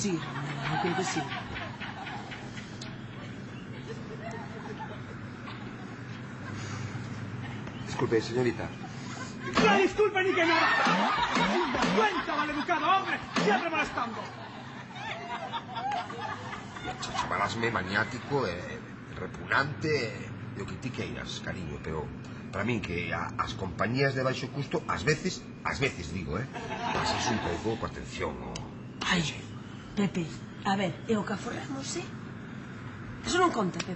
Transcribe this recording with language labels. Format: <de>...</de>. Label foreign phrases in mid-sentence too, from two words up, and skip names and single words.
<gl>Sí, eu creo que sí.</gl> <es>Disculpe, señorita. ¡No disculpe ni que nada! ¡Cuenta, maleducado, hombre! ¡Siempre molestando!</es> <gl>Chamarásme maniático e repugnante e o que ti queiras, cariño, pero para min que as compañías de baixo custo ás veces digo, pasas un pouco coa atención. Ai, Pepe, a ver, e o que aforramos, Eso non conta, Pepe?</gl>